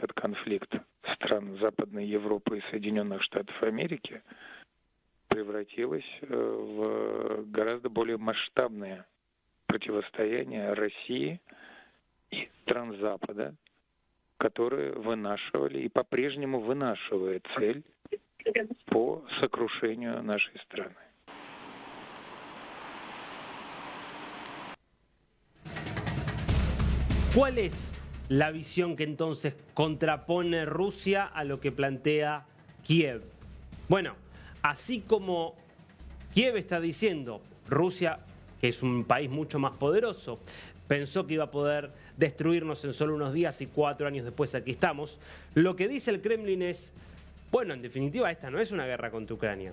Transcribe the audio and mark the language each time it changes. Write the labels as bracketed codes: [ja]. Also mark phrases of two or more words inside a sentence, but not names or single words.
[ru] этот конфликт стран Западной Европы и Соединенных Штатов Америки превратилась в гораздо более масштабное противостояние России и стран Запада, которые вынашивали и по-прежнему вынашивают цель по сокрушению нашей страны. [es] ¿Cuál es la visión que entonces contrapone Rusia a lo que plantea Kiev? Bueno, así como Kiev está diciendo, Rusia, que es un país mucho más poderoso, pensó que iba a poder destruirnos en solo unos días y 4 años después aquí estamos, lo que dice el Kremlin es, bueno, en definitiva esta no es una guerra contra Ucrania.